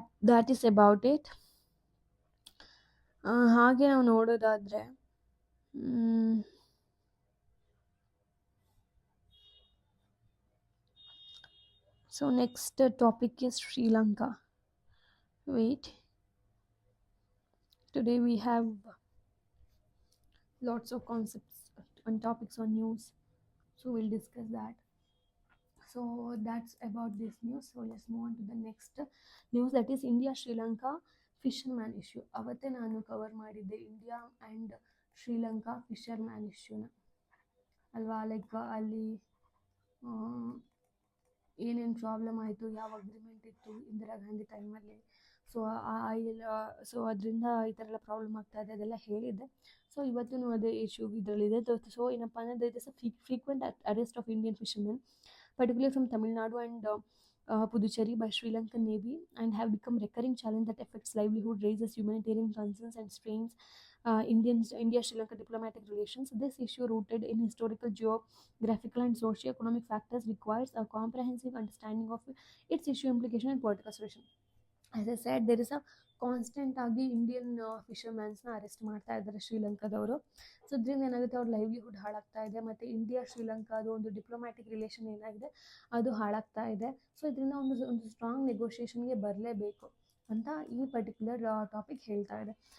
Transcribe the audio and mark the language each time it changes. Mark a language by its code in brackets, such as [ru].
[en] That is about it. [kn] ಹಾಗೆ ನಾವು ನೋಡೋದಾದರೆ [en] So next topic is Sri Lanka. Wait. Today we have lots of concepts and topics on news, so we'll discuss that. So that's about this news. So let's move on to the next news, that is India Sri Lanka fisherman issue. [kn] ಅವತ್ತೇ ನಾನು cover ಮಾಡಿದ್ದೆ India and Sri Lanka fisherman ಇಶ್ಯೂನ ಅಲ್ವಾ. Like ಅಲ್ಲಿ ಏನೇನು problem ಆಯಿತು, ಯಾವ agreement ಇತ್ತು ಇಂದಿರಾ ಗಾಂಧಿ ಟೈಮಲ್ಲಿ. ಸೊ ಸೊ ಅದರಿಂದ ಈ ಥರ ಎಲ್ಲ ಪ್ರಾಬ್ಲಮ್ ಆಗ್ತಾ ಇದೆ ಅದೆಲ್ಲ ಹೇಳಿದ್ದೆ. ಸೊ ಇವತ್ತೂ ಅದೇ ಇಶ್ಯೂ ಇದರಲ್ಲಿದೆ. ಸೊ ಏನಪ್ಪ ಅಂದರೆ [en] There is a frequent arrest of Indian fishermen particularly from Tamil Nadu and Puducherry by Sri Lankan Navy, and have become recurring challenge that affects livelihood, raises humanitarian concerns, and strains India-Sri Lanka diplomatic relations. This issue, rooted in historical, geographical, and socio-economic factors, requires a comprehensive understanding of its issue implication and political solution. As I said, there is a [kn] constant ಆಗಿ Indian ಫಿಶರ್ಮ್ಯಾನ್ಸ್ನ arrest ಮಾಡ್ತಾ ಇದ್ದಾರೆ ಶ್ರೀಲಂಕಾದವರು. So ಇದರಿಂದ ಏನಾಗುತ್ತೆ, ಅವ್ರ livelihood ಹಾಳಾಗ್ತಾ ಇದೆ, ಮತ್ತು India ಶ್ರೀಲಂಕಾದ ಒಂದು ಡಿಪ್ಲೊಮ್ಯಾಟಿಕ್ ರಿಲೇಷನ್ ಏನಾಗಿದೆ ಅದು ಹಾಳಾಗ್ತಾ ಇದೆ. ಸೊ ಇದರಿಂದ ಒಂದು ಸ್ಟ್ರಾಂಗ್ ನೆಗೋಷಿಯೇಷನ್ಗೆ ಬರಲೇಬೇಕು ಅಂತ ಈ ಪರ್ಟಿಕ್ಯುಲರ್ ಟಾಪಿಕ್ ಹೇಳ್ತಾ ಇದೆ.